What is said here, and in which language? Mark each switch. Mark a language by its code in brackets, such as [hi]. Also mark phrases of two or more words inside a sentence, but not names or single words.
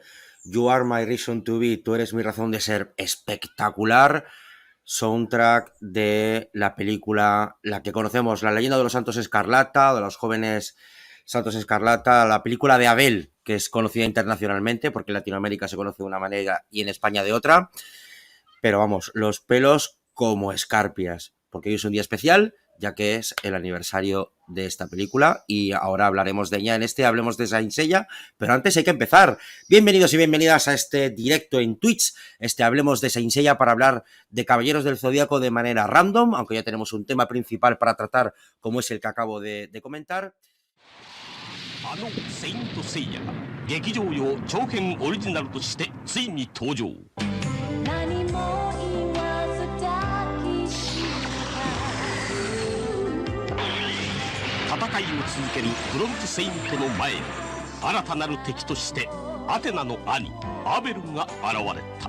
[en] You Are My Reason to Be, [es] tú eres mi razón de ser, espectacular soundtrack de la película, la que conocemos, La leyenda de los Santos Escarlata, de los jóvenes Santos Escarlata, la película de Abel, que es conocida internacionalmente, porque en Latinoamérica se conoce de una manera y en España de otra, pero vamos, los pelos como escarpias, porque hoy es un día especial, ya que es el aniversario de esta película y ahora hablaremos de ella en Hablemos de Saint Seiya, pero antes hay que empezar. Bienvenidos y bienvenidas a este directo en Twitch, Hablemos de Saint Seiya, para hablar de Caballeros del Zodíaco de manera random, aunque ya tenemos un tema principal para tratar, como es el que acabo de comentar. [ja] Saint Seiya, 劇場用長編オリジナルとしてついに登場。戦いを続けるブロンズ・セイントの前に新たなる敵としてアテナの兄アベルが現れた。